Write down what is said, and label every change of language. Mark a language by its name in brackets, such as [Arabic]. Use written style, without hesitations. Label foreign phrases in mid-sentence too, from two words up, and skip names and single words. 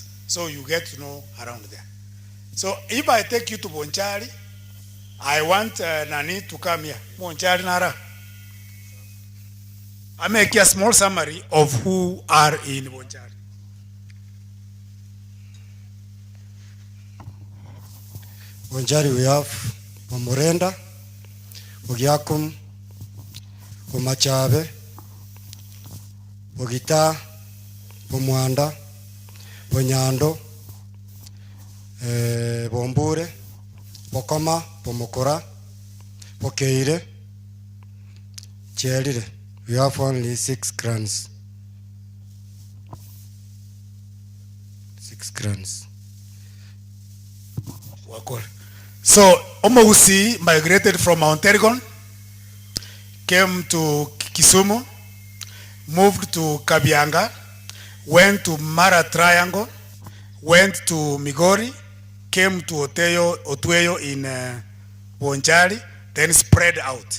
[English] So you get to know around there. So if I take you to Bonchari, I want Nani to come here. Bonchari Nara. I make a small summary of who are in Bonchari. Bonchari we have Omorenda, Ogiakum, Omachabe, Ogita, Omwanda, Bonyando, Bombure, Bokoma, Bomokora, Bokeire, Cherire. We have only 6 clans. 6 clans. So Omousi migrated from Mount Elgon, came to Kisumu, moved to Kabianga, went to Mara Triangle, went to Migori, came to Otueyo in Bonchari, then spread out.